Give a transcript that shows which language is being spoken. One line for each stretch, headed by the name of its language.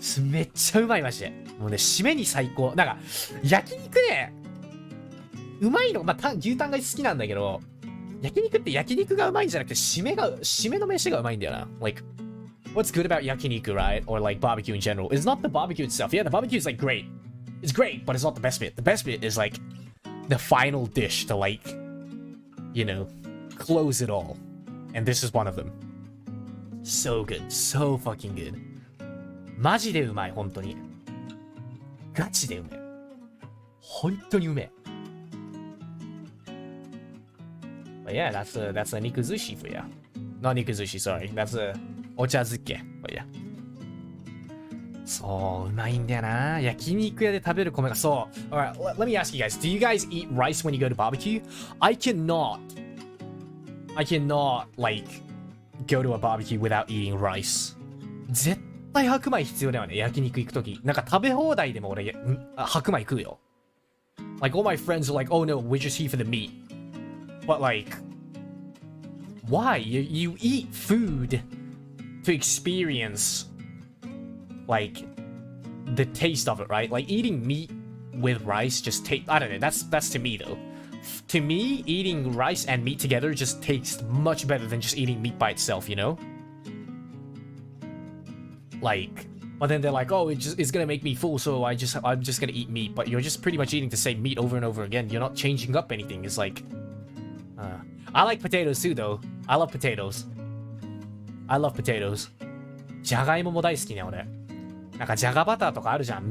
Japanese: めっちゃうまいマジで。もうね、締めに最高。なんか、焼肉ね、うまいの、まあ、牛タンが好きなんだけど、焼肉って焼肉がうまいんじゃなくて、締めの飯がうまいんだよな。
English: Like, what's good about yakiniku, right? Or like barbecue in general is not the barbecue itself. Yeah, the barbecue is like great. It's great, but it's not the best bit. The best bit is like the final dish to like, you know, close it all. And this is one of them. So good. So fucking good.
Japanese: マジでうまい、本当に。ガチでうめえ。本当にうめえ。
English: But yeah, that's a nikuzushi for you. Not nikuzushi, sorry. That's a ochazuke. But yeah.
Japanese: そう、うまいんだよな。焼肉屋で食べる米が、そう。
English: Alright, let me ask you guys. Do you guys eat rice when you go to barbecue? I cannot, like, go to a barbecue without eating rice.
Japanese: 絶対白米必要だよね、焼肉行くとき。なんか食べ放題でも俺、白米食うよ。
English: Like, all my friends are like, oh no, we're just here for the meat. But like, why? You eat food to experience like the taste of it, right? Like eating meat with rice just I don't know, that's to me though. To me, eating rice and meat together just tastes much better than just eating meat by itself, you know? Like, but then they're like, oh, it's gonna make me full, so I'm just gonna eat meat. But you're just pretty much eating the same meat over and over again. You're not changing up anything. It's like, I like potatoes too, though. I love potatoes. I love potatoes.
Japanese: じゃがいもも大好きね、俺。なんかじゃがバターとかあるじゃん。